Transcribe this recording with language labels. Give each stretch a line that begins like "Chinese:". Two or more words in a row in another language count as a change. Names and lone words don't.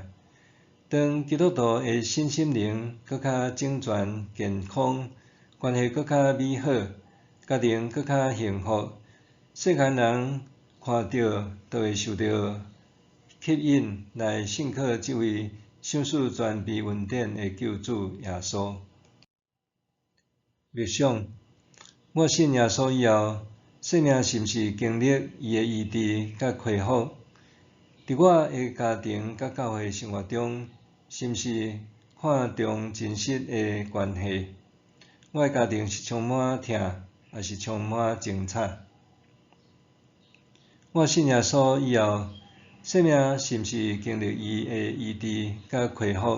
Min Nan Chinese: 当基督徒的身心灵搁较整全健康，关系搁较美好，家庭搁较幸福，世间人看到都会受到吸引来信靠这位赏赐全备恩典的救主耶稣。默想，我信耶稣以后，生命是毋是经历伊的医治甲恢复？伫我的家庭甲教会生活中，是毋是看重真实的关系？我的家庭是充满疼，还是充满精彩？我信耶稣以后，生命是毋是经历伊的医治甲恢复？